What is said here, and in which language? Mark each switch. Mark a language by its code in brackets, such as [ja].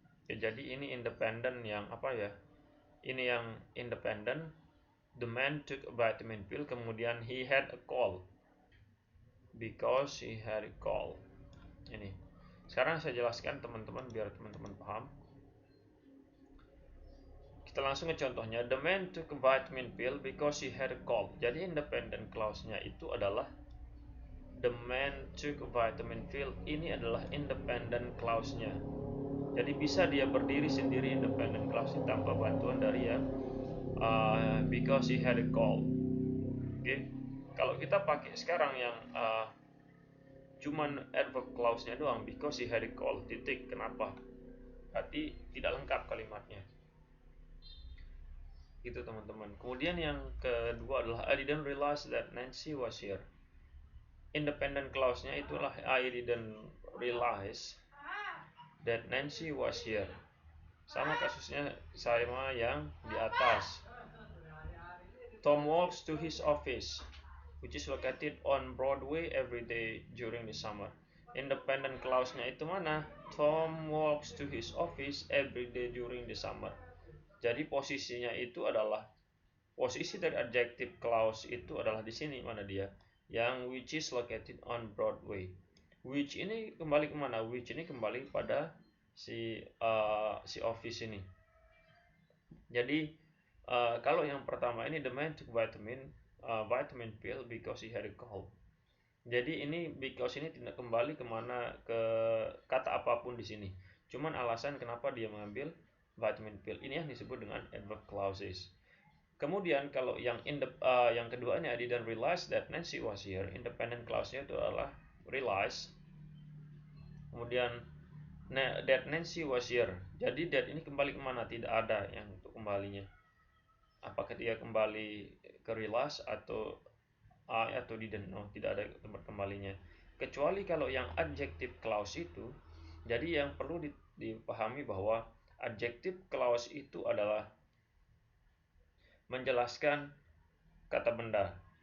[id] Ya, jadi ini independent yang apa ya? Ini yang independent. [en] The man took a vitamin pill, kemudian he had a cold because he had a cold. [id] Ini. Sekarang saya jelaskan teman-teman biar teman-teman paham. Kita langsung ke contohnya. [en] The man took a vitamin pill because he had a cold. Jadi independent clause-nya [id] itu adalah [en] the man took a vitamin pill. [id] Ini adalah independent clause-nya. Jadi bisa dia berdiri sendiri independent clause tanpa bantuan dari yang [en] because he had a cold. [id] Oke. Kalau kita pakai sekarang yang cuman adverb clause-nya doang, [en] because he had a cold, [id] titik. Kenapa? Berarti tidak lengkap kalimatnya. Gitu teman-teman. Kemudian yang kedua adalah [en] I didn't realize that Nancy was here. Independent clause-nya itulah I didn't realize that Nancy was here. [id] Sama kasusnya sama yang di atas. [en] Tom walks to his office, which is located on Broadway every day during the summer. Independent clause-nya [id] itu mana? [en] Tom walks to his office every day during the summer. [id] Jadi posisinya itu adalah posisi dari adjective clause itu adalah di sini, mana dia? [en] Yang which is located on Broadway. [id] Which ini kembali kemana? Which ini kembali pada si office ini. Jadi kalau yang pertama ini [en] the man took vitamin pill because he had a cold. [id] Jadi ini because ini tidak kembali kemana ke kata apapun di sini. Cuman alasan kenapa dia mengambil vitamin pill ini yang disebut dengan adverb clauses. Kemudian kalau yang yang keduanya [en] I didn't realize that Nancy was here. [id] Independent clause-nya itu adalah realize. [en] Kemudian that Nancy was here. [id] Jadi that ini kembali kemana? Tidak ada yang untuk kembalinya. Apakah dia kembali ke realize atau didn't know? Tidak ada tempat kembalinya. Kecuali kalau yang adjective clause itu, jadi yang perlu dipahami bahwa adjective clause itu adalah menjelaskan kata benda.